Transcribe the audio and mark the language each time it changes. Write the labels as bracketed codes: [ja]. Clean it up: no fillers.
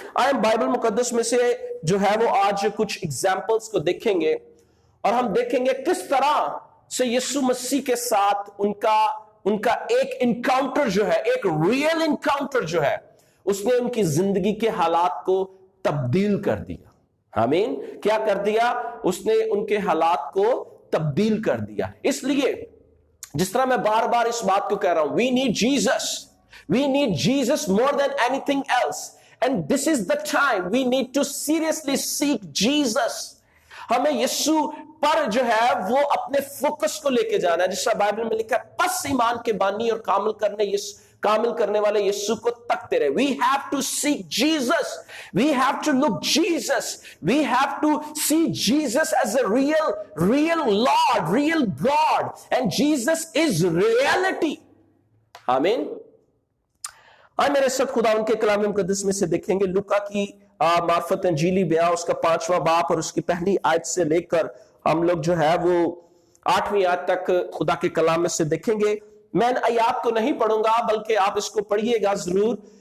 [ur] ہم بائبل مقدس میں سے جو ہے وہ آج کچھ ایگزامپلس کو دیکھیں گے، اور ہم دیکھیں گے کس طرح سے یسوع مسیح کے ساتھ ان کا ایک انکاؤنٹر جو ہے، ایک ریئل انکاؤنٹر جو ہے، اس نے ان کی زندگی کے حالات کو تبدیل کر دیا. آمین. کیا کر دیا؟ اس نے ان کے حالات کو تبدیل کر دیا. اس لیے جس طرح میں بار بار اس بات کو کہہ رہا ہوں، [en] we need Jesus. We need Jesus more than anything else. And this is the time we need to seriously seek Jesus. [ur] ہمیں یسوع پر جو ہے وہ اپنے فوکس کو لے کے جانا ہے، جس طرح بائبل میں لکھا ہے پس ایمان کے بانی اور کامل کرنے والے یسوع کو تکتے رہے. [en] We have to seek Jesus. We have to look Jesus. We have to see Jesus as a real Lord, real God. And Jesus is reality. Amen. [ur] آج میرے ساتھ خدا ان کے کلام مقدس میں سے دیکھیں گے لوکا کی معرفت انجیلی بیان، اس کا 5واں باب اور اس کی پہلی آیت سے لے کر ہم لوگ جو ہے وہ 8ویں آیت تک خدا کے کلام میں سے دیکھیں گے. میں ان آیات کو نہیں پڑھوں گا بلکہ آپ اس کو پڑھیے گا ضرور.